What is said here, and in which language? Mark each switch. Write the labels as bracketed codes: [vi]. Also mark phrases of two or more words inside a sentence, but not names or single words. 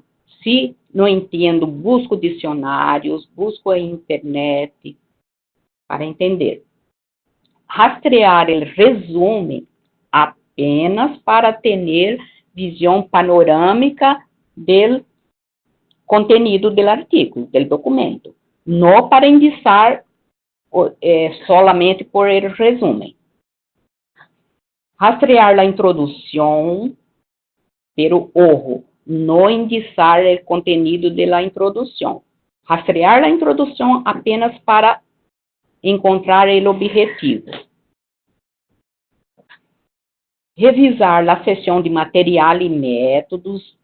[pt] Se não entendo, busco dicionários, busco a internet para entender. Rastrear o resumo apenas para ter visão panorâmica do conteúdo do artigo, do documento. Não para indicar [es] solamente por el resumo. [pt] Rastrear a introdução, [es] pero ojo, [pt] não indicar o conteúdo da introdução. Rastrear a introdução apenas para encontrar o objetivo. Revisar a seção de material e métodos.